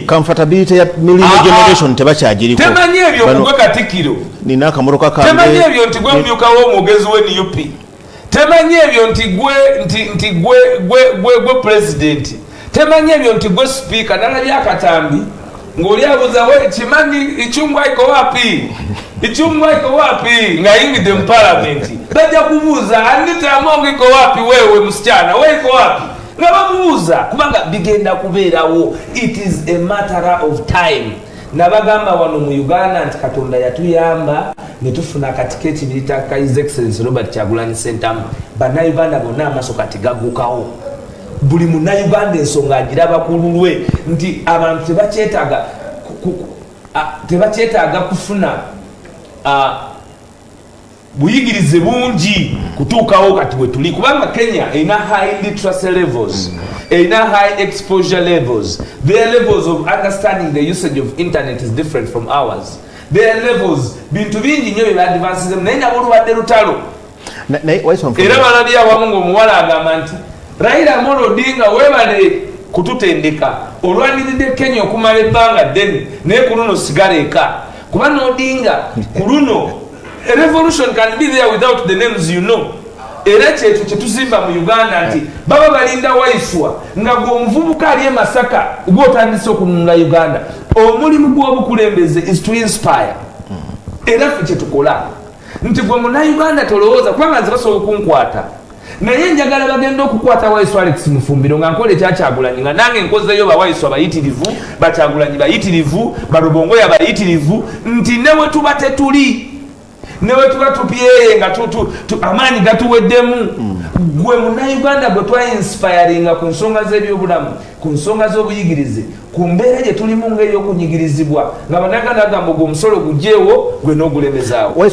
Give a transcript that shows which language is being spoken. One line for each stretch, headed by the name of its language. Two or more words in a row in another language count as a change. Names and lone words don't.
Ganda: comfortability ya
English: millennial generation
Ganda: tebakyagiriko. Temanyi ebyo kugwe Katikkiro. Nina akamotoka kange. Temanyi ebyo nti gwe mmyuka w'omwogezi w'NUP. Temanyi ebyo nti gwe president. Temanyi ebyo nti gwe speaker nalabye akatambi ng'oli abuuza we kimanyi
Swahili: ichungwa iko wapi? Ichungwa iko wapi?
Ganda: Nga yingidde mu parliament. Bajja kubuuza
Swahili: Anita Amongo iko wapi wewe msichana? We iko wapi?
Ganda: Nga babuuza kubanga bigenda kubeerawo.
English: It is a matter of time.
Ganda: Nabagamba wano mu Uganda nti Katonda yatuyamba ne tufuna akatiketi bilitaka
English: His Excellency
Ganda: Robert Kyagulanyi Ssentamu. Bannayuganda bonna amaaso kati gaggukawo. Buli munnayuganda ensonga agiraba ku lulwe nti abantu tebakyetaaga kufuna buyigirize bungi kutuukawo kati bwe tuli kubanga Kenya erina
English: high literacy levels,
Ganda: erina
English: high exposure levels. Their levels of understanding the usage of internet is different from ours. Their levels
Ganda: bintu bingi nnyo bye baadvancesemu naye nabo lubadde lutalo era balabye awamu ng'omuwala agamba nti Raila Amolo Odinga webale kututendeka olwaniridde Kenya okumala ebbanga ddene naye ku luno sigala eka kuba n'Odinga ku luno
English: a revolution can be there without the names you know.
Ganda: Era kyetu kyetuzimba mu Uganda nti baba balinda Waiswa nga gw'omuvubuka ali e Masaka gw'otandise okununula Uganda. Omulimu gw'obukulembeze
English: is to inspire.
Ganda: Era ffe kyetukola nti gwe munnayuganda tolowooza kubanga nze basobola okunkwata naye njagala bagenda okukwata Waiswa Alex Mufumbiro nga nkola ekyakyagulanyi nga nange nkozeyo bawaiswa bayitirivu bakyagulanyi bayitirivu balubongoya bayitirivu nti newe tuba tetuli newe tuba tupyeye nga amaanyi gatuweddemu gwe munnayuganda gwe twainspiringa ku nsonga z'ebyobulamu ku nsonga z'obuyigirize ku mbeera gye tulimu ng'ey'okunyigirizibwa nga bannayuganda agamba gwe omusolo gugyeewo gwe n'ogulemezaawo.